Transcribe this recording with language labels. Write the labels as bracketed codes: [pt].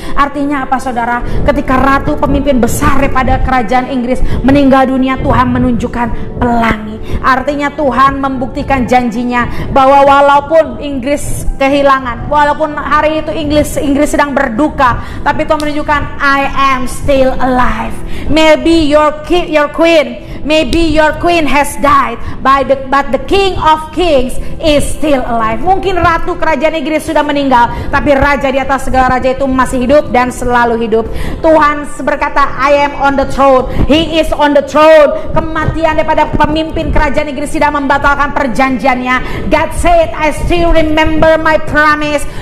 [id] Artinya apa saudara? Ketika ratu pemimpin besar daripada kerajaan Inggris meninggal dunia, Tuhan menunjukkan pelangi. Artinya Tuhan membuktikan janjinya bahwa walaupun Inggris kehilangan, walaupun hari itu Inggris sedang berduka, tapi Tuhan menunjukkan [en] I am still alive. Maybe your queen, maybe your queen has died, but the King of Kings is still alive. [id] Mungkin ratu kerajaan Inggris sudah meninggal, tapi raja di atas segala raja itu masih hidup dan selalu hidup. Tuhan berkata, [en] I am on the throne, He is on the throne. [id] Kematian daripada pemimpin kerajaan Inggris tidak membatalkan perjanjiannya. [en] God said, I still remember my promise.